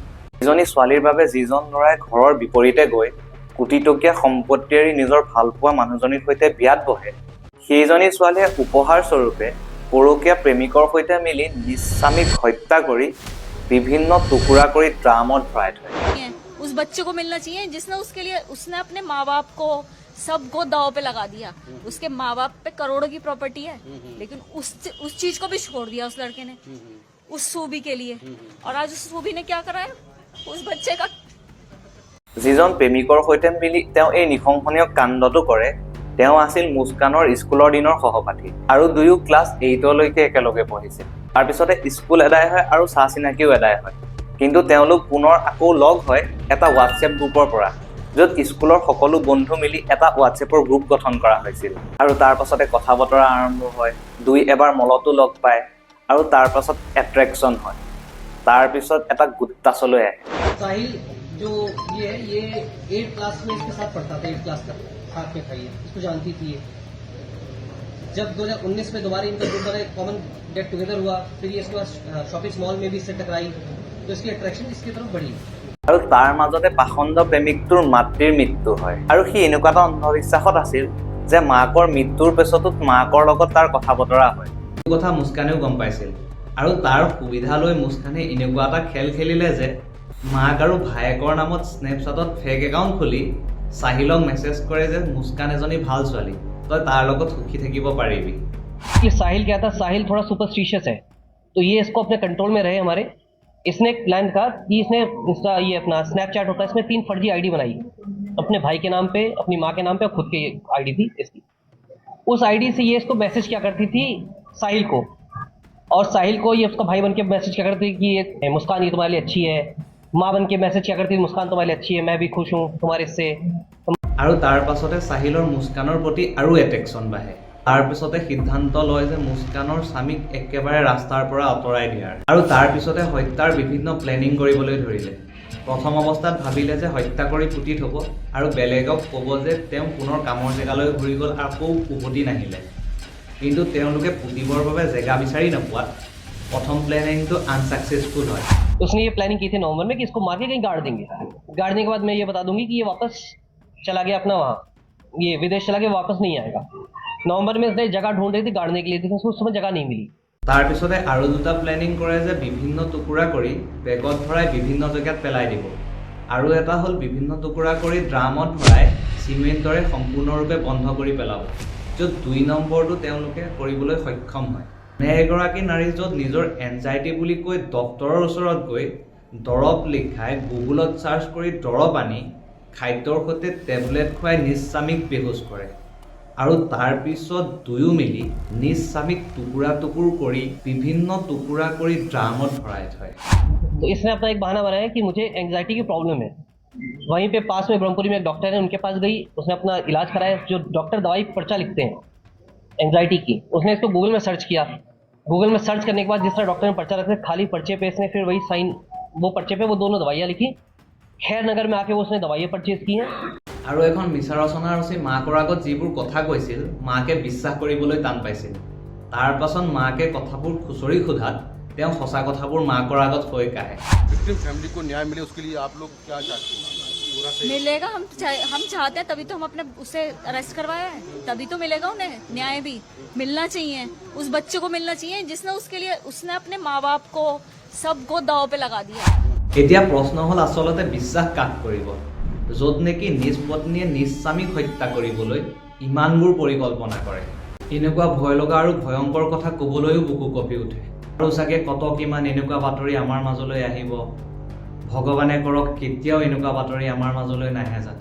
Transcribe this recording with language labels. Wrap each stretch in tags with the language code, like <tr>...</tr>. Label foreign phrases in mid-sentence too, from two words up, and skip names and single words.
<as>এজনী ছোৱালীৰ বাবে যিজন ল'ৰাই ঘৰৰ বিপৰীতে গৈ কোটিটকীয়া সম্পত্তি এৰি নিজৰ ভালপোৱা মানুহজনীৰ সৈতে বিয়াত বহে, সেইজনী ছোৱালীয়ে উপহাৰ স্বৰূপে পৰকীয়া প্ৰেমিকৰ সৈতে মিলি নিজ স্বামীক হত্যা কৰি বিভিন্ন টুকুৰা কৰি ড্ৰামত ভৰাই থয়।</as> <hi>उस बच्चे को मिलना चाहिए जिसने उसके लिए उसने अपने माँ बाप को सबको दाव पे लगा दिया। उसके माँ बाप पे करोड़ों की प्रॉपर्टी है, लेकिन उस चीज को भी छोड़ दिया उस लड़के ने उस सूबी के लिए। और आज उस सूबी ने क्या करा है उस बच्चे का।</hi> <as>যিজন প্ৰেমিকৰ সৈতে মিলি তেওঁ এই নিশংসনীয় কাণ্ডটো কৰে, তেওঁ আছিল মুস্কানৰ স্কুলৰ দিনৰ সহপাঠী, আৰু দুয়ো ক্লাছ 8লৈকে একেলগে পঢ়িছিল। তাৰপিছতে স্কুল এদায় হয় আৰু চাহ চিনাকিও এদায় হয়, কিন্তু তেওঁলোক পুনৰ আকৌ লগ হয় এটা হোৱাটছএপ গ্ৰুপৰ পৰা, য'ত স্কুলৰ সকলো বন্ধু মিলি এটা হোৱাটছএপৰ গ্ৰুপ গঠন কৰা হৈছিল। আৰু তাৰ পাছতে কথা বতৰা আৰম্ভ হয়, এবাৰ মলতো লগ পায়, আৰু তাৰ পাছত এট্ৰেকশ্যন হয়। তাৰপিছত এটা গুট্টাচলৈ আহে।</as> <hi>साहिल जो ये है, ये 8th क्लास में इसके साथ पढ़ता था, 8th क्लास तक साथ में था, ये इसको जानती थी ये। जब 2019 में दोबारा इनका ग्रुप बना,</hi> <en>common get together</en> <hi>हुआ, फिर ये इसके बाद</hi> <en>shopping mall</en> <hi>में भी इससे टकराई, तो इसकी अट्रैक्शन इसकी तरफ बढ़ी।</hi> <as>আৰু তাৰ মাজতে পাখণ্ড প্ৰেমিকটোৰ মাতৃৰ মৃত্যু হয়, আৰু সি এনেকুৱা এটা অন্ধবিশ্বাসত আছিল যে মাকৰ মৃত্যুৰ পিছতো মাকৰ লগত তাৰ কথা বতৰা হয়। এই কথা মুস্কানেও গম পাইছিল, আৰু তাৰ সুবিধা লৈ মুস্কানে এনেকুৱা এটা খেল খেলিলে যে মাক আৰু ভায়েকৰ নামত স্নেপচাটত</as> <en>fake account</en> <as>খুলি চাহিলক মেছেজ কৰে যে মুস্কান এজনী ভাল ছোৱালী, তই তাৰ লগত সুখী থাকিব পাৰিবি।</as> <hi>ये साहिल क्या था, साहिल थोड़ा सुपरस्टिशियस है, तो ये इसको अपने कंट्रोल में रहे हमारे। इसने एक प्लान था कि इसने इसका ये अपना स्नैपचैट होता है, इसमें 3 फर्जी आईडी बनाई, अपने भाई के नाम पे, अपनी माँ के नाम पे और खुद की आईडी थी इसकी। उस आईडी से ये इसको मैसेज क्या करती थी साहिल को, और साहिल को ये उसका भाई बन के मैसेज क्या करती कि ये मुस्कान ये तुम्हारे लिए अच्छी है, माँ बन के मैसेज क्या करती मुस्कान तुम्हारे लिए अच्छी है, मैं भी खुश हूँ तुम्हारे से।</hi> <as>আৰু তাৰ পাছতে চাহিলৰ মুস্কানৰ প্ৰতি আৰু এট্ৰেকশ্যন বাঢ়ে। তাৰপিছতে সিদ্ধান্ত লয় যে মুস্কানৰ স্বামীক একেবাৰে ৰাস্তাৰ পৰা আঁতৰাই দিয়াৰ, আৰু তাৰপিছতে হত্যাৰ বিভিন্ন প্লেনিং কৰিবলৈ ধৰিলে। প্ৰথম অৱস্থাত ভাবিলে যে হত্যা কৰি পুতি থ'ব আৰু বেলেগক ক'ব যে তেওঁ পুনৰ কামৰ জেগালৈ ঘূৰি গ'ল, আকৌ উভতি নাহিলে। কিন্তু তেওঁলোকে পুতিবৰ বাবে জেগা বিচাৰি নোপোৱাত প্ৰথম প্লেনিংটো আনচাকচেছফুল হয়।</as> <hi>उसने ये प्लानिंग की थी नवंबर में कि इसको मार के कहीं गाड़ देंगे, गाड़ने के बाद मैं ये बता दूंगी कि ये वापस चला गया अपना वहाँ, ये विदेश चला गया, वापस नहीं आएगा। नवंबर में उसने जगह ढूंढ रही थी गाड़ने के लिए, लेकिन उसको उस समय जगह नहीं मिली।</hi> <as>তাৰপিছতে আৰু দুটা প্লেনিং কৰে যে বিভিন্ন টুকুৰা কৰি বেগত ভৰাই বিভিন্ন জেগাত পেলাই দিব, আৰু এটা হ'ল বিভিন্ন টুকুৰা কৰি ড্ৰামত ভৰাই চিমেণ্টৰে সম্পূৰ্ণৰূপে বন্ধ কৰি পেলাব, য'ত 2 নম্বৰটো তেওঁলোকে কৰিবলৈ সক্ষম হয়। এগৰাকী নাৰী য'ত নিজৰ এনজাইটি বুলি কৈ ডক্তৰৰ ওচৰত গৈ দৰৱ লিখাই গুগলত চাৰ্চ কৰি দৰৱ আনি খাদ্যৰ সৈতে টেবলেট খুৱাই নিজ স্বামীক বেহুচ কৰে, আৰু তাৰপিছত দুয়ো মিলি নিজ স্বামীক টুকুৰা টুকুৰ কৰি বিভিন্ন টুকুৰা কৰি ড্ৰামত ভৰাই থয়।</as> <hi>तो इसने अपना एक बहाना बनाया कि मुझे एंजाइटी की प्रॉब्लम है, वहीं पे पास में ब्रह्मपुरी में एक डॉक्टर है, उनके पास गई, उसने अपना इलाज कराया। जो डॉक्टर दवाई पर्चा लिखते हैं एंजाइटी की, उसने इसको गूगल में सर्च किया। गूगल में सर्च करने के बाद जिस तरह डॉक्टर ने पर्चा रखा, खाली पर्चे पे इसने फिर वही साइन, वो पर्चे पे वो दोनों दवाइयाँ लिखी। खैर नगर में आके वो उसने दवाइयाँ परचेज की हैं।</hi> <as>আৰু এখন মিছা ৰচনা ৰচি মাকৰ আগত যিবোৰ কথা কৈছিল মাকে বিশ্বাস কৰিবলৈ টান পাইছিল। তাৰ পাছত মাকে কথাবোৰ খুচৰি সোধাত তেওঁ সঁচা কথাবোৰ মাকৰ আগত হৈ কাহে।</as> <en>victim family</en> <hi>को न्याय मिले उसके लिए आप लोग क्या चाहते हैं? पूरा सही मिलेगा, हम चाहते हैं, तभी तो हम अपने उसे अरेस्ट करवाया है, तभी तो मिलेगा उन्हें न्याय भी मिलना चाहिए। उस बच्चे को मिलना चाहिए जिसने उसके लिए उसने अपने माँ बाप को सबको दाव पे लगा दिया।</hi> <as>এতিয়া প্ৰশ্ন হ'ল আচলতে বিশ্বাস কাক কৰিব, য'ত নেকি নিজ পত্নীয়ে নিজ স্বামীক হত্যা কৰিবলৈ ইমানবোৰ পৰিকল্পনা কৰে। এনেকুৱা ভয় লগা আৰু ভয়ংকৰ কথা ক'বলৈও বুকু কঁপি উঠে। আৰু চাগে কত কিমান এনেকুৱা বাতৰি আমাৰ মাজলৈ আহিব। ভগৱানে কৰক কেতিয়াও এনেকুৱা বাতৰি আমাৰ মাজলৈ নাহে যাতে।</as>